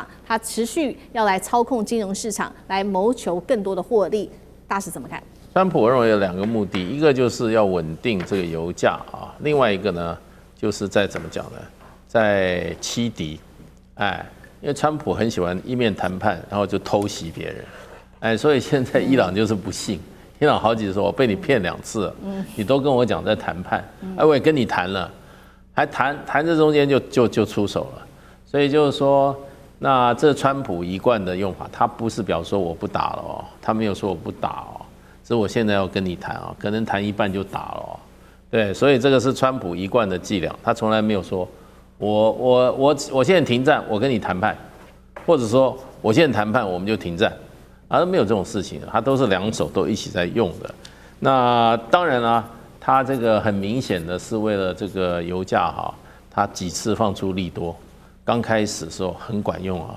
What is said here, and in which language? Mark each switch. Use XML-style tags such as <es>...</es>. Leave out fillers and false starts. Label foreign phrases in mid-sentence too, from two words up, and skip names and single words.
<zh>它持續要來操控金融市場，來謀求更多的獲利。大使怎麼看？川普我認為有2個目的，一個就是要穩定這個油價啊，另外一個呢，就是在怎麼講呢，在欺敵，因為川普很喜歡一面談判，然後就偷襲別人，所以現在伊朗就是不信。伊朗好幾次我被你騙2次了，你都跟我講在談判，我也跟你談了，還談這中間就出手了，所以就是說，那這川普一貫的用法，他不是表示說我不打了哦，他沒有說我不打哦，是我現在要跟你談啊，可能談一半就打了哦，對，所以這個是川普一貫的伎倆，他從來沒有說我現在停戰，我跟你談判，或者說我現在談判我們就停戰。他沒有這種事情，他都是2手都一起在用的。那當然啦，他這個很明顯的是為了這個油價哈，他幾次放出利多，剛開始的時候很管用啊。</zh>